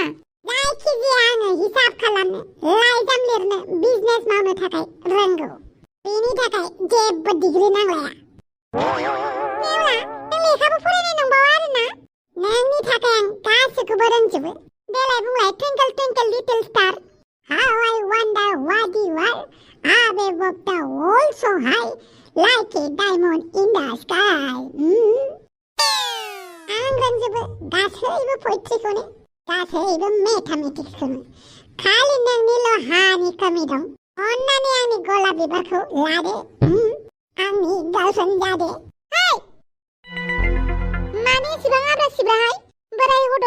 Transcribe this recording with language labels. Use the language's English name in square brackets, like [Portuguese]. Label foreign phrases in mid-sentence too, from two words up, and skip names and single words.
[Bodo] जायखिजाया आङो हिसाब खालामनो लाइजाम लिरनो बिजनेस मावनो थाखाय रोंगौ बेनि थाखाय जेबो डिग्री नांलाया नेवला नों लेखाबो फरायनाय नंबावा आरोना नोंनि थाखाय आं गासैखौबो रोंजोबो देलाय बुंलाय [English] twinkle twinkle little star how I wonder what you are above of the world so high like a diamond in the sky [Bodo] आं रोंजोबो गासैबो पोएट्रिखौनो गासैबो मेथामेटिक्सखौनो खालि नोंनिल' हानि कमि दं अन्नानै आंनि गलाब बिबारखौ लादो आंनि गार्लफ्रेन्ड जादो माने एसेबां आब्रा सिब्राहाय बोराय गथ'